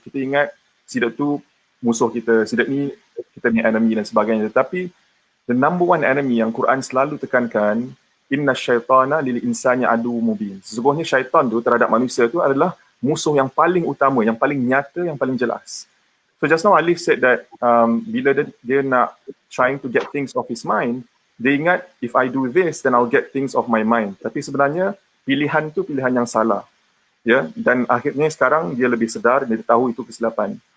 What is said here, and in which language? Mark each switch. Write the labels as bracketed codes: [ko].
[ms] Kita ingat sidak tu musuh kita, sidak ni kita ni enemy dan sebagainya. Tapi [en] the number one enemy [ms] yang Quran selalu tekankan, [ar] inna syaitana lil insani adu mubin. [ms] Sesungguhnya syaitan tu terhadap manusia tu adalah musuh yang paling utama, yang paling nyata, yang paling jelas. [en] So just now Alif said that [ms] bila dia nak [en] trying to get things off his mind, [ms] dia ingat [en] if I do this then I'll get things off my mind. [ms] Tapi sebenarnya pilihan tu pilihan yang salah. Ya, dan akhirnya sekarang dia lebih sedar, dia tahu itu kesilapan.